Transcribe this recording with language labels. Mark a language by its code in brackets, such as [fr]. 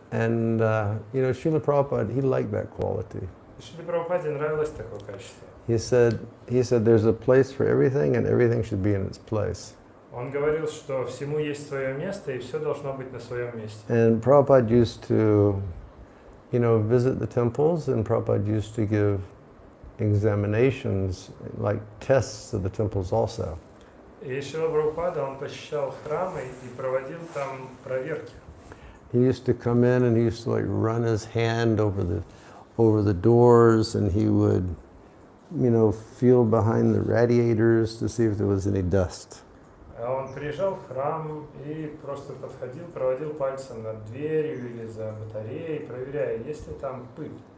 [en] And you know, Srila Prabhupada, he liked that quality. [ru] Шриле Прабхупаде нравилось такое качество. [en] He said there's a place for everything and everything should be in its place. [ru] Он говорил, что всему есть свое место и все должно быть на своем месте. [en] And Prabhupada used to, you know, visit the temples, and Prabhupada used to give examinations, like tests of the temples also. [ru] И Шрила Прабхупада, он посещал храмы и проводил там проверки. [en] He used to come in and he used to like run his hand over the doors, and he would, you know, feel behind the radiators to see if there was any dust. [ru] Он приезжал в храм и просто подходил, проводил пальцем над дверью или за батареей, проверяя, есть ли там пыль.